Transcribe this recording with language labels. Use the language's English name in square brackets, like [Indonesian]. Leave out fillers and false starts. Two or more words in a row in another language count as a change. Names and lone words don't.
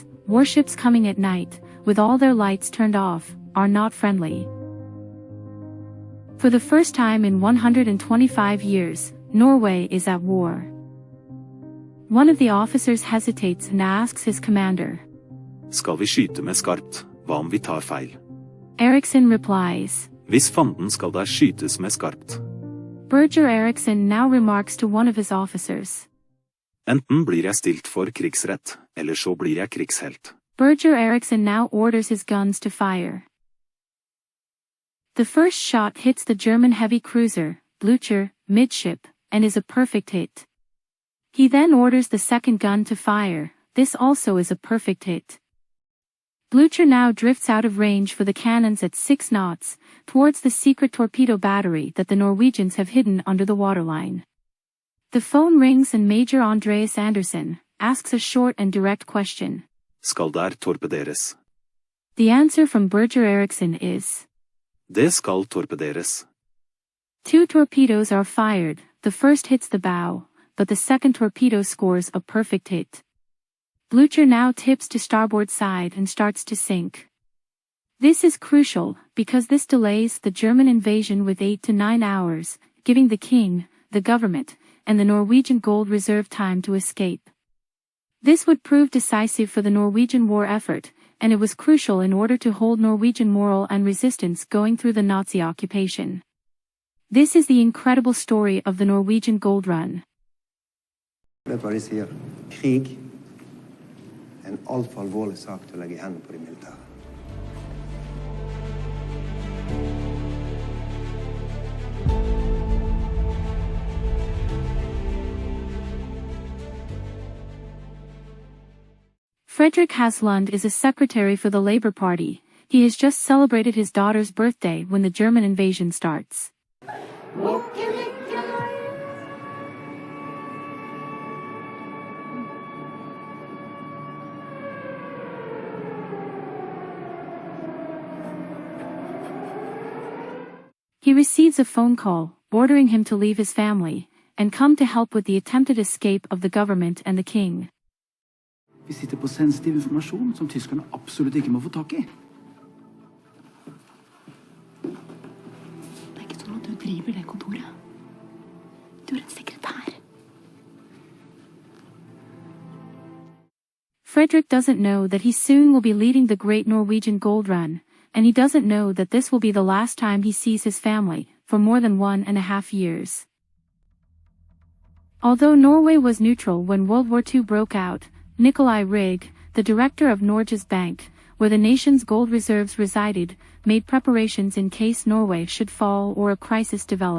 [English] Warships coming at night, with all their lights turned off, are not friendly. For the first time in 125 years, Norway is at war. One of the officers hesitates and asks his commander. [Norwegian] Skal vi skyte med skarpt, hva om vi tar feil? [English] Eriksen replies. [Norwegian] Hvis fanden skal der skytes med skarpt. [English] Birger Eriksen now remarks to one of his officers. [Norwegian] Enten blir jeg stilt for krigsrett, eller så blir jeg krigshelt. [English] Birger Eriksen now orders his guns to fire. The first shot hits the German heavy cruiser, Blücher, midship, and is a perfect hit. He then orders the second gun to fire. This also is a perfect hit. Blücher now drifts out of range for the cannons at 6 knots, towards the secret torpedo battery that the Norwegians have hidden under the waterline. The phone rings and Major Andreas Andersen asks a short and direct question. [Norwegian] Skal der torpederes? [English] The answer from Birger Eriksen is. [Norwegian] Det skal torpederes. [English] 2 torpedoes are fired, the first hits the bow, but the second torpedo scores a perfect hit. Blücher now tips to starboard side and starts to sink. This is crucial, because this delays the German invasion with 8 to 9 hours, giving the king, the government, and the Norwegian gold reserve time to escape. This would prove decisive for the Norwegian war effort, and it was crucial in order to hold Norwegian morale and resistance going through the Nazi occupation. This is the incredible story of the Norwegian gold run. [Norwegian] Vet hva de sier? Krig er en alt for alvorlig sak til å legge i hendene på de militære. [English] Fredrik Haslund is a secretary for the Labour Party. He has just celebrated his daughter's birthday when the German invasion starts. He receives a phone call, ordering him to leave his family, and come to help with the attempted escape of the government and the king. [Norwegian] Vi sitter på sensitiv informasjon som tyskerne absolutt ikke må få tak i. Det er ikke sånn at du driver det kontoret. Du er en sekretær. [English] Fredrik doesn't know that he soon will be leading the great Norwegian gold run, and he doesn't know that this will be the last time he sees his family, for more than 1.5 years. Although Norway was neutral when World War II broke out, Nicolai Rygg, the director of Norges Bank, where the nation's gold reserves resided, made preparations in case Norway should fall or a crisis develop.